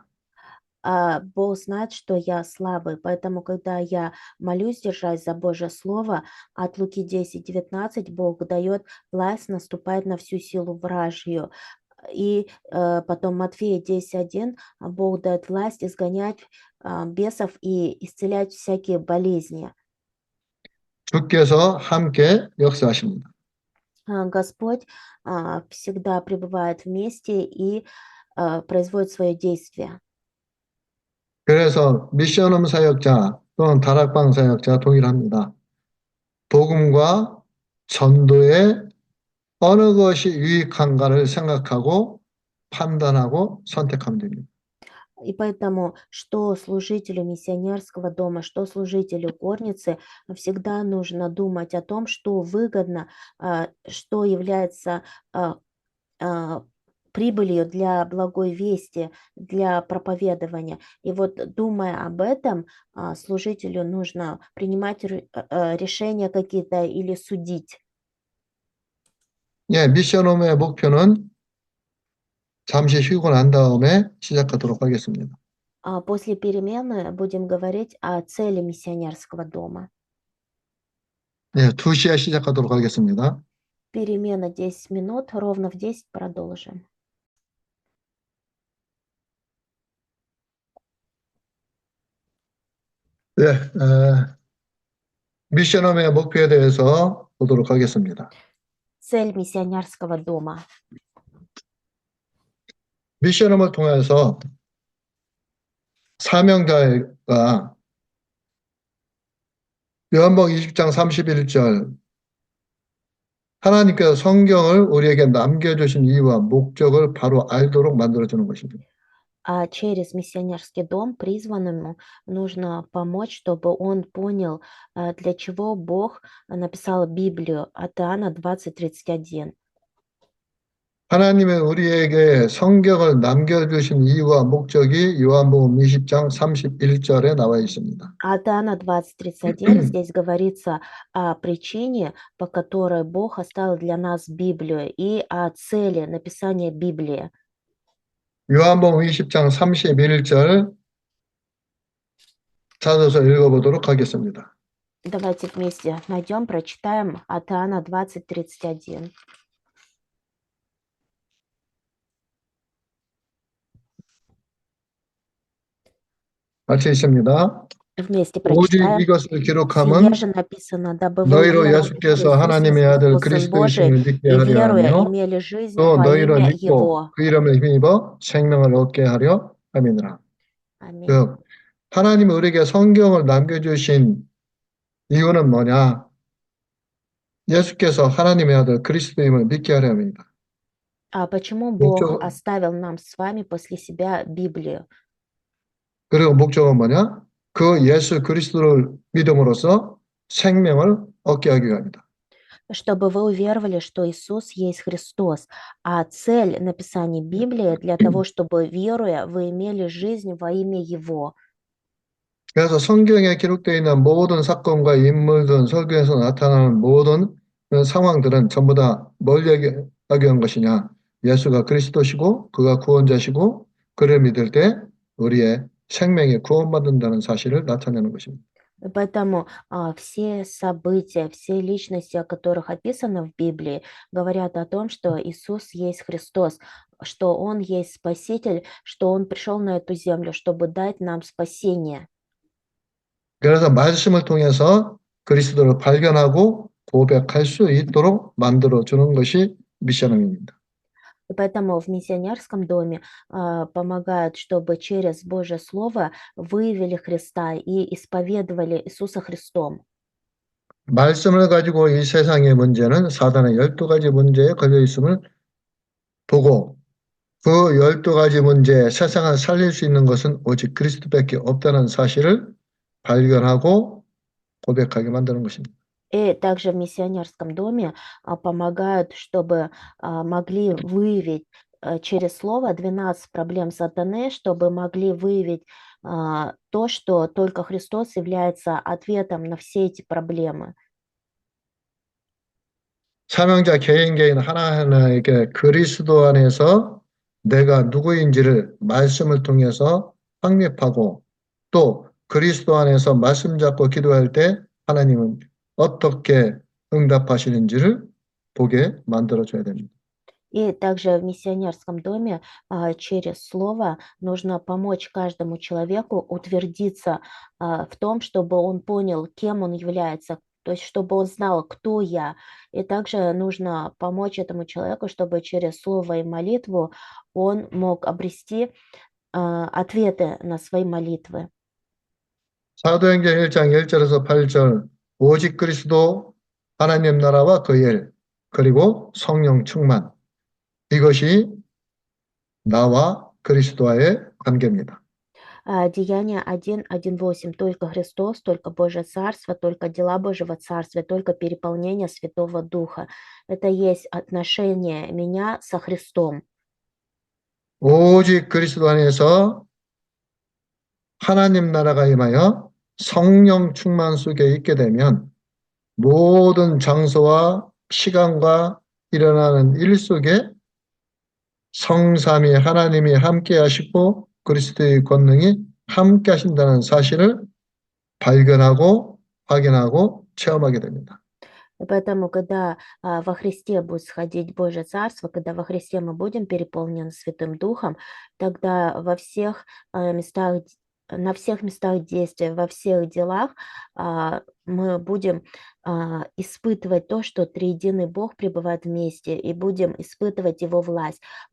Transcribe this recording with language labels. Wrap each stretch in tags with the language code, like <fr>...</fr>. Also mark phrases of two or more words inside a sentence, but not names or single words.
<ru>Бог знает, что я слабый, поэтому, когда я молюсь, держась за Божье Слово, от Луки 10:19 Бог дает власть наступать на всю силу вражью. И потом Матфея 10:1 Бог дает власть изгонять бесов и исцелять всякие болезни.</ru> <ko>주께서 함께 역사하십니다.</ko> <ru>Господь всегда пребывает вместе и производит свое действие.</ru> <ko>그래서 미션홈 사역자 또는 다락방 사역자 동일합니다. 복음과 전도에 어느 것이 유익한가를 생각하고 판단하고 선택하면 됩니다.</ko> <ru>И поэтому, что служителю миссионерского дома, что служителю горницы, всегда нужно думать о том, что выгодно, что является прибылью для благой вести, для проповедования. И вот думая об этом, служителю нужно принимать решения какие-то или судить.</ru> <ko>예, 미션홈의 목표는 잠시 쉬고 난 다음에 시작하도록 하겠습니다.</ko> <ru>После перемены будем говорить о цели миссионерского дома.</ru> <ko>예, 2시에 시작하도록 하겠습니다.</ko> <ru>Перемена 10 минут, ровно в 10 продолжим.</ru> <ko>네, 미션홈의 목표에 대해서 보도록 하겠습니다.</ko> <ru>Цель миссионерского дома.</ru> <ko>미션홈을 통해서 사명자가 요한복음 20장 31절 하나님께서 성경을 우리에게 남겨주신 이유와 목적을 바로 알도록 만들어주는 것입니다.</ko> <ru>А через миссионерский дом призванному нужно помочь, чтобы он понял, для чего Бог написал Библию от Иоанна 20:31.</ru> <ko>하나님은 우리에게 성경을 남겨주신 이유와 목적이 요한복음 20장 31절에 나와 있습니다.</ko> <ru>От Иоанна 20:31 здесь говорится о причине, по которой Бог оставил для нас Библию, и о цели написания Библии.</ru> <ko>요한복음 20장 31절 찾아서 읽어보도록 하겠습니다.</ko> <ru>Давайте вместе найдем, прочитаем от Иоанна 20:31.</ru> <ko>같이 있습니다.</ko> <ru>Вместе</ru> <ko>오직</ko> <ru>прочитаем.</ru> <ko>이것을</ko> <ru>Сие</ru> <ko>기록함은</ko> <ru>же написано, дабы вы</ru> <ko>너희로</ko> <ru>уверовали, что</ru> <ko>예수께서</ko> <ru>Иисус</ru> <ko>하나님의 아들</ko> <ru>есть Сын Божий,</ru> <ko>그리스도이심을 믿게</ko> <ru>и</ru> <ko>하려</ko> <ru>веруя,</ru> <ko>하며</ko> <ru>имели жизнь</ru> <ko>또</ko> <ru>во</ru> <ko>너희를</ko> <ru>имя</ru> <ko>믿고</ko> <ru>Его.</ru> <ko>그 이름을 힘입어 생명을 얻게 하려 함이니라.</ko> <ru>Аминь.</ru> <ko>즉 하나님이 우리에게 성경을 남겨주신 이유는 뭐냐? 예수께서 하나님의 아들 그리스도임을 믿게 하려 합니다.</ko> <ru>А почему Бог</ru> <ko>목적,</ko> <ru>оставил нам с вами после себя Библию?</ru> <ko>그리고 목적은 뭐냐? 그 예수 그리스도를 믿음으로써 생명을 얻게 하기 위함이다.</ko> <ru>Чтобы вы уверовали, что Иисус есть Христос. А цель написания Библии для того, чтобы, веруя, вы имели жизнь во имя Его.</ru> <ko>그래서 성경에 기록되어 있는 모든 사건과 인물들, 설교에서 나타나는 모든 상황들은 전부 다 뭘 얘기하기 위한 것이냐? 예수가 그리스도시고 그가 구원자시고 그를 믿을 때 우리의 생명이 구원받는다는 사실을 나타내는 것입니다.</ko> <ru>Поэтому все события, все личности, о которых описано в Библии, говорят о том, что Иисус есть Христос, что Он есть Спаситель, что Он пришел на эту землю, чтобы дать нам спасение.</ru> <ko>그래서 말씀을 통해서 그리스도를 발견하고 고백할 수 있도록 만들어주는 것이 미션입니다.</ko> <ru>И поэтому в миссионерском доме помогают, чтобы через Божье Слово выявили Христа и исповедовали Иисуса Христом.</ru> <ko>말씀을 가지고 이 세상의 문제는 사단의 12가지 문제에 걸려 있음을 보고 그 12가지 문제에 세상을 살릴 수 있는 것은 오직 그리스도밖에 없다는 사실을 발견하고 고백하게 만드는 것입니다.</ko> <ru>И также в миссионерском доме помогают, чтобы могли выявить через Слово 12 проблем сатаны, чтобы могли выявить то, что только Христос является ответом на все эти проблемы.</ru> <ko>사명자 개인 하나하나에게 그리스도 안에서 내가 누구인지를 말씀을 통해서 확립하고 또 그리스도 안에서 말씀 잡고 기도할 때 하나님은 어떻게 응답하시는지를 보게 만들어줘야 됩니다.</ko> <ru>И также в миссионерском доме через Слово нужно помочь каждому человеку утвердиться в том, чтобы он понял, кем он является, то есть чтобы он знал, кто я. И также нужно помочь этому человеку, чтобы через Слово и молитву он мог обрести ответы на свои молитвы.</ru> <ko>사도행전 1장 1절에서 8절 오직 그리스도 하나님 나라와 그 일 그리고 성령 충만 이것이 나와 그리스도와의 관계입니다.</ko> <ru>Деяния 1:1-8. Только Христос, только Божье Царство, только дела Божьего Царства, только переполнение Святого Духа. Это есть отношение меня со Христом.</ru> <ko>오직 그리스도 안에서 하나님 나라가 임하여 성령 충만 속에 있게 되면 모든 장소와 시간과 일어나는 일 속에 성삼위 하나님이 함께 하시고 그리스도의 권능이 함께 하신다는 사실을 발견하고 확인하고 체험하게 됩니다.</ko> <ru>И поэтому, когда во Христе будет сходить Божье Царство, когда во Христе мы будем переполнены Святым Духом, тогда во всех местах, на всех местах действия, во всех делах мы будем испытывать то, что триединый Бог пребывает вместе, и будем испытывать Его власть.</ru>